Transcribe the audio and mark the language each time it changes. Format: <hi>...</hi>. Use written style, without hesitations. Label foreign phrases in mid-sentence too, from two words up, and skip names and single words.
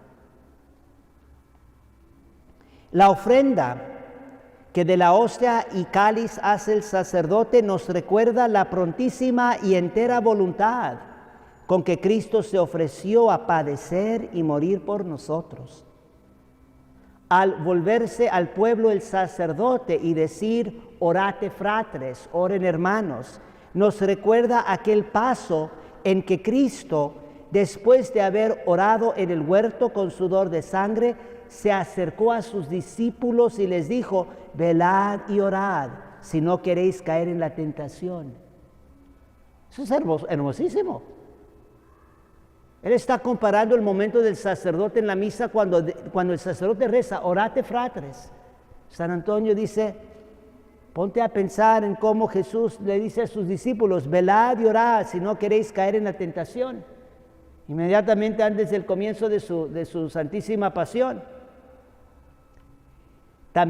<es>La ofrenda que de la hostia y cáliz hace el sacerdote nos recuerda la prontísima y entera voluntad con que Cristo se ofreció a padecer y morir por nosotros. Al volverse al pueblo el sacerdote y decir,</es> <la>orate fratres,</la> <es>oren hermanos, nos recuerda aquel paso en que Cristo, después de haber orado en el huerto con sudor de sangre, se acercó a sus discípulos y les dijo, velad y orad, si no queréis caer en la tentación. Eso es hermosísimo. Él está comparando el momento del sacerdote en la misa cuando el sacerdote reza,</es> <la>orate fratres.</la> <es>San Antonio dice, ponte a pensar en cómo Jesús le dice a sus discípulos, velad y orad si no queréis caer en la tentación. Inmediatamente antes del comienzo de su santísima pasión.</es>